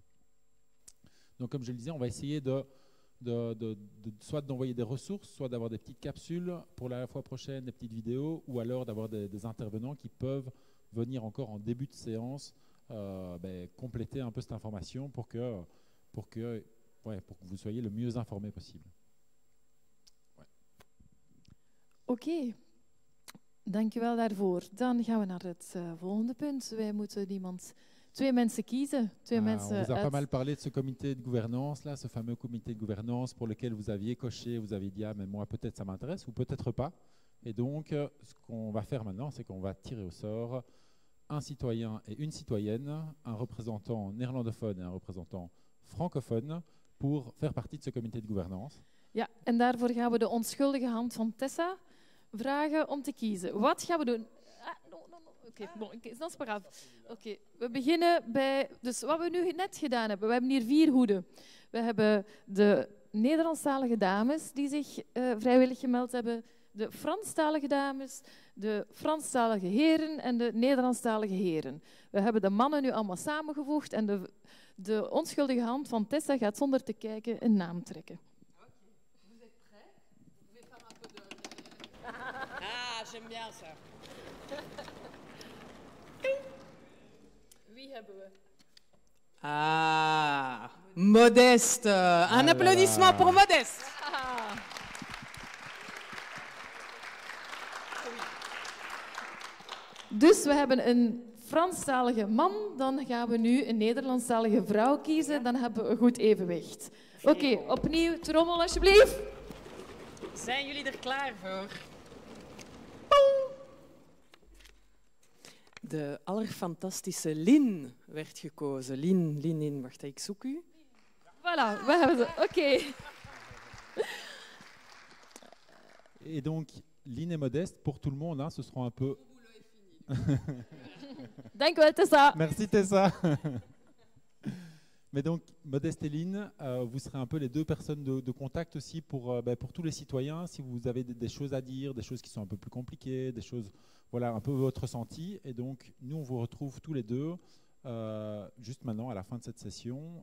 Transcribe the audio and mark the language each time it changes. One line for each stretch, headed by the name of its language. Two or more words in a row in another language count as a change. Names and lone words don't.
French: Donc comme je le disais, on va essayer soit d'envoyer des ressources, soit d'avoir des petites capsules pour la fois prochaine, des petites vidéos, ou alors d'avoir des intervenants qui peuvent venir encore en début de séance compléter un peu cette information pour que vous soyez le mieux informé possible. Ouais.
Dutch: Oké, dankjewel daarvoor. Dan gaan we naar het volgende punt. Wij moeten twee mensen kiezen.
French: On vous a pas mal parlé de ce comité de gouvernance, là, ce fameux comité de gouvernance pour lequel vous aviez coché, vous avez dit, ah, mais moi, peut-être ça m'intéresse ou peut-être pas. Et donc, ce qu'on va faire maintenant, c'est qu'on va tirer au sort un citoyen et une citoyenne, un représentant néerlandophone et un représentant francophone, pour faire partie de ce comité de gouvernance.
Dutch: Ja, en daarvoor gaan we de onschuldige hand van Tessa vragen om te kiezen. Wat gaan we doen? Oké, dat is maar af. Oké, we beginnen bij... Dus wat we nu net gedaan hebben, we hebben hier 4 hoeden. We hebben de Nederlandstalige dames die zich vrijwillig gemeld hebben, de Franstalige dames, de Franstalige heren en de Nederlandstalige heren. We hebben de mannen nu allemaal samengevoegd en de onschuldige hand van Tessa gaat zonder te kijken een naam trekken.
French: Vous êtes prêts? Vous pouvez faire un peu de... Ah, j'aime bien ça.
Dutch: Wie hebben we?
French: Ah, Modeste. Un applaudissement pour Modeste. Ah.
Dutch: Dus we hebben een Franstalige man, dan gaan we nu een Nederlandstalige vrouw kiezen, dan hebben we een goed evenwicht. Oké, opnieuw trommel alsjeblieft. Zijn jullie er klaar voor? De allerfantastische Lin werd gekozen. Lin, wacht, ik zoek u. Voilà, we hebben ze. Oké.
French: Et donc, Lynn et Modeste, pour tout le monde, hein, ce seront un peu...
Dutch: Dank u wel, Tessa.
French: Merci Tessa. Mais donc, Modeste et Lynn, vous serez un peu les deux personnes de contact aussi pour tous les citoyens. Si vous avez des choses à dire, des choses qui sont un peu plus compliquées, des choses, voilà, un peu votre ressenti. Et donc, nous, on vous retrouve tous les deux juste maintenant, à la fin de cette session.